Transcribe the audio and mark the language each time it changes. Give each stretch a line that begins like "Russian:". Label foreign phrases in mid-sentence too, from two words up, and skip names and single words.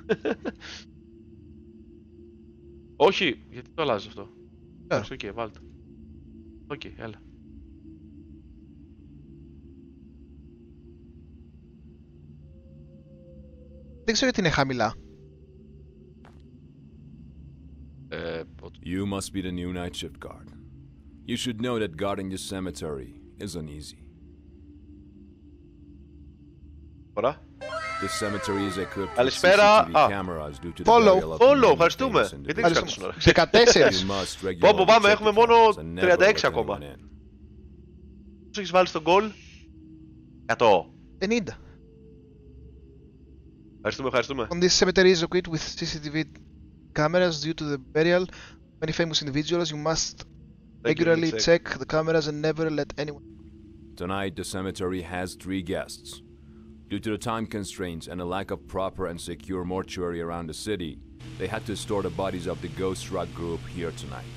Greek: Όχι, γιατί το αλλάζεις αυτό? Εντάξει, οκ, βάλ' το. Οκ, έλα. Δεν ξέρω γιατί είναι χαμηλά.
English: You must be the new night shift guard. You should know that guarding this cemetery isn't easy.
Greek: Ωραία.
English: This cemetery is equipped with
Greek: Καλησπέρα.
English: CCTV cameras due to the
Greek: Follow.
English: burial of many
Greek: Follow, ευχαριστούμε.
English: famous
Greek: Γιατί
English: individuals.
Greek: έχεις κάνει 14. ώρα?
English: You must regularly
Greek: Πω, πάμε,
English: check
Greek: έχουμε
English: the
Greek: μόνο
English: cameras and never
Greek: 36
English: let
Greek: ακόμα.
English: anyone in.
Greek: Πώς έχεις βάλει στον goal? 100. 50. Ευχαριστούμε.
English: On this cemetery is equipped with CCTV cameras due to the burial of many famous individuals. You must regularly check the cameras and never let anyone. Tonight, the cemetery has 3 guests. Due to the time constraints and a lack of proper and secure mortuary around the city, they had to store the bodies of the Ghost Rock group here tonight.